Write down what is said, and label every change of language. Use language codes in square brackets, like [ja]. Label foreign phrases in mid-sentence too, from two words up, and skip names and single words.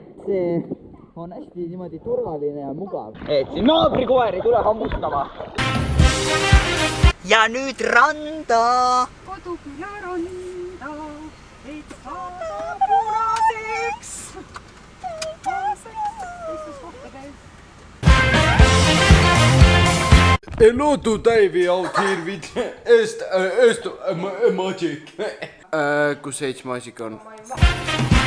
[et] See on hästi niimoodi turvaline ja mugav. Et siin naabrikoer ei tule hammustama. Ja nüüd randa! Koduküla randa, et saada punaseks. Teistes kohtades. [en] Hello to Davey out here with Magic. [et] Kus H Magic on?